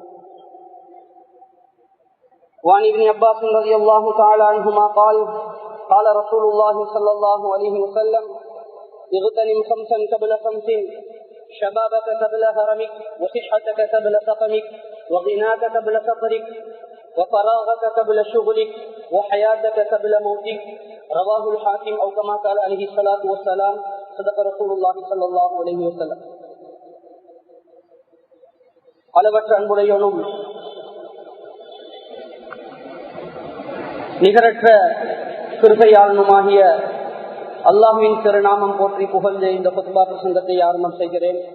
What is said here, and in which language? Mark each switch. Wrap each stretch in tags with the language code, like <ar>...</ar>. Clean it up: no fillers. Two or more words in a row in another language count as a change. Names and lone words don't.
<ar>وعن ابن عباس رضي الله تعالى عنهما قال قال رسول الله صلى الله عليه وسلم اغتنم خمسا قبل خمس شبابك قبل هرمك وصحتك قبل سقمك وغناك قبل فقرك وفراغك قبل شغلك وحياتك قبل موتك رواه الحاكم أو كما قال عليه الصلاة والسلام صدق رسول الله صلى الله عليه وسلم.</ar> <ta>அளவற்ற அன்புடையவனும் நிகரற்ற கிருபையாளனுமாகிய அல்லாஹ்வின் திருநாமம் போற்றி புகழ்ந்து இந்த குத்பா பிரசங்கத்தை ஆரம்பம் செய்கிறேன்.</ta>